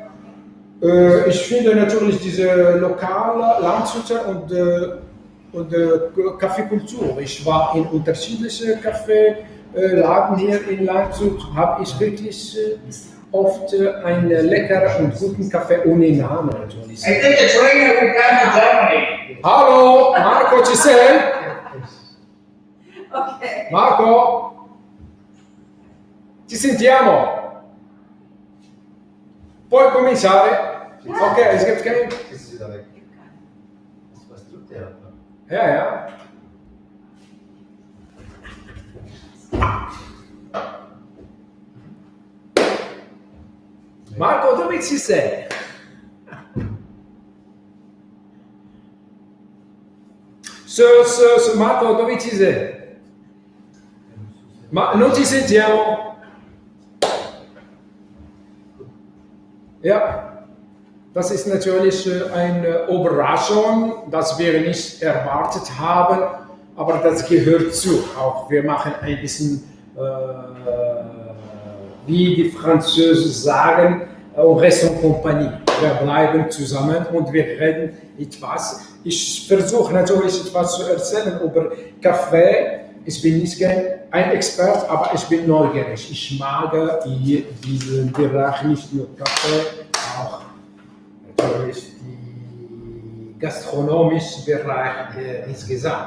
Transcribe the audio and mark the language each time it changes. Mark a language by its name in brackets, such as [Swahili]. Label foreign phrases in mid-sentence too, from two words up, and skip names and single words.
[German] Ich finde natürlich diese lokale Landshut und Kaffeekultur. Ich war in unterschiedlichen Kaffeeladen hier in Landshut, habe ich wirklich oft einen leckeren und guten Kaffee ohne Namen natürlich. [English] I think the trainer will come to Germany. [German] Hallo, [Italian] Marco, ci sei? Okay. Marco, ci sentiamo. Puoi cominciare? [German] Ok, es gibt kein... Jetzt ist wieder weg. Was tut der? Ja, ja. [Italian] Marco, dove ci sei? Marco, dove ci sei? Ma non ci sentiamo? [German] Ja, das ist natürlich eine Überraschung, das wir nicht erwartet haben, aber das gehört zu. Auch wir machen ein bisschen, wie die Französen sagen, [French] on reste en compagnie. [German] Wir bleiben zusammen und wir reden etwas. Ich versuche natürlich etwas zu erzählen über Kaffee. Ich bin nicht ein Experte, aber ich bin neugierig. Ich mag diesen Bereich, nicht nur Kaffee, auch natürlich die gastronomische Bereich insgesamt.